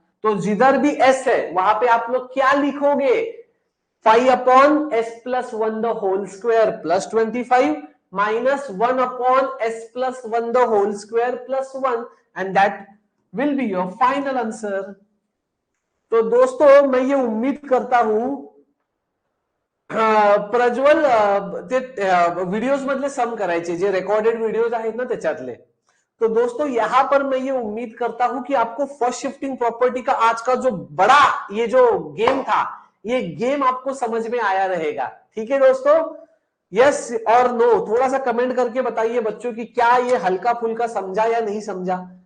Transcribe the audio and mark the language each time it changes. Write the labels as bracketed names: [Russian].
[Hindi] तो जिधर भी एस है वहां पे आप लोग क्या लिखोगे? [English] 5 upon s plus 1 the whole square plus 25 minus 1 upon s plus 1 the whole square plus 1, and that will be your final answer. [Hindi] तो दोस्तों मैं ये उम्मीद करता हूं [Marathi] प्रज्वल ते व्हिडिओज मधले सम करायचे जे रेकॉर्डेड व्हिडिओज आहेत ना त्याच्यातले। [Hindi] तो दोस्तों यहां पर मैं ये उम्मीद करता हूं कि आपको फर्स्ट शिफ्टिंग प्रॉपर्टी का आज का जो बड़ा ये जो गेम था, ये गेम आपको समझ में आया रहेगा। ठीक है दोस्तों, यस और नो थोड़ा सा कमेंट करके बताइए बच्चों की क्या ये हल्का फुल्का समझा या नहीं समझा।